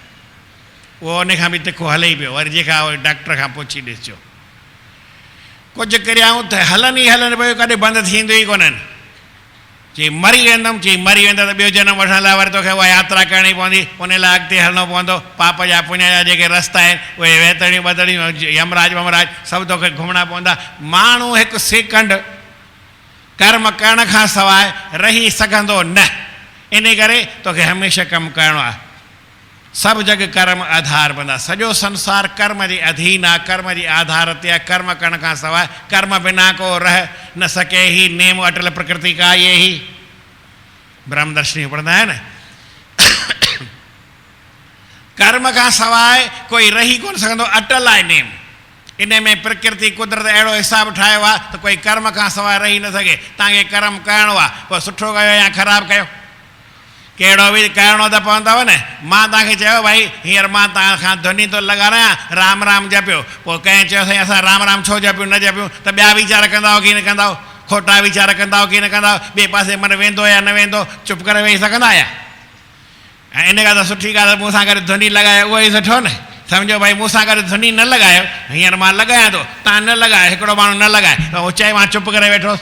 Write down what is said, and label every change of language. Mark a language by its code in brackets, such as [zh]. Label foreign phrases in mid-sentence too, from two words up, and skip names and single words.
[sd] उहो उन खां बि तिखो हले ई पियो, वरी जेका डॉक्टर खां पुछी ॾिसजो। कुझु क्रियाऊं त हलनि ई हलनि पियो, कॾहिं बंदि थींदियूं ई कोन्हनि। चई मरी वेंदुमि, चई मरी वेंदा त ॿियो जनम वठण लाइ वरी तोखे उहा यात्रा करणी पवंदी, उन लाइ अॻिते हलणो पवंदो। पाप जा पुञ जा जेके रस्ता आहिनि उहे वेतड़ियूं बदड़ियूं, यमराज वमराज सभु तोखे घुमणा पवंदा। माण्हू 1 सेकंड कर्म करण खां सवाइ रही सघंदो न। इन करे तोखे हमेशह कमु करिणो आहे। सभु जग कर्म आधार बंदा, सॼो संसार कर्म जे अधीन आहे, कर्म जे आधार ते आहे। [hi] कर्म करण खां सवाइ कर्म बिना को रह न सके ही, नेम अटल प्रकृति का ये ही। [sd] ब्रह्मदर्शनी पढ़ंदा है न। कर्म खां सवाइ कोई रही कोन सघंदो, अटल आहे नेम। इन में प्रकृति कुदरत अहिड़ो हिसाब ठाहियो आहे त कोई कर्म खां सवाइ रही न सघे। तव्हांखे कर्म करिणो आहे, पोइ सुठो कयो या ख़राबु कयो, कहिड़ो बि करिणो त पवंदव न। मां तव्हांखे चयो भई हींअर मां तव्हांखां ध्वनि थो लॻारायां, राम राम जपियो, पोइ कंहिं चयो साईं असां राम राम छो जपियूं न जपियूं, त ॿिया वीचार कंदा की न कंदा, खोटा वीचार कंदा की न कंदा, ॿिए पासे मन वेंदो या न वेंदो, चुप करे वेही सघंदा या? ऐं इन खां त सुठी ॻाल्हि आहे मूंसां गॾु ध्वनि लॻायो, उहो ई सुठो न। सम्झो भई मूंसां गॾु ध्वनि न लॻायो, हींअर मां लॻायां थो, तव्हां न लॻायो, हिकिड़ो माण्हू न लॻाए, त उहो चए मां चुप करे वेठोसि।